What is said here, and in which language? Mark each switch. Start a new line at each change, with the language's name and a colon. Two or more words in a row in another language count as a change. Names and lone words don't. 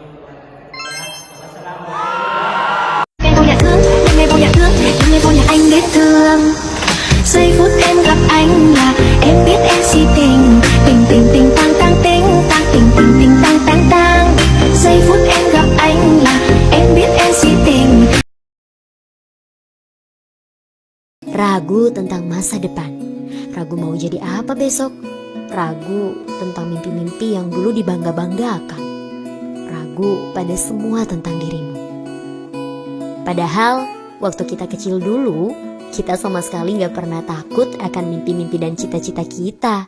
Vietnamese: Wassalamualaikum. Em vô nhà thương, đêm nay vô nhà thương, đêm nay vô nhà anh để thương. Giây phút em gặp anh là em biết em si tình, tình tình tình tang tang ting, tang tình tình tình tang tang tang. Giây phút em gặp anh là em biết em si tình.
Indonesian: Ragu tentang masa depan, ragu mau jadi apa besok, ragu tentang mimpi-mimpi yang dulu dibangga-banggakan, ragu pada semua tentang dirimu. Padahal waktu kita kecil dulu, kita sama sekali gak pernah takut akan mimpi-mimpi dan cita-cita kita.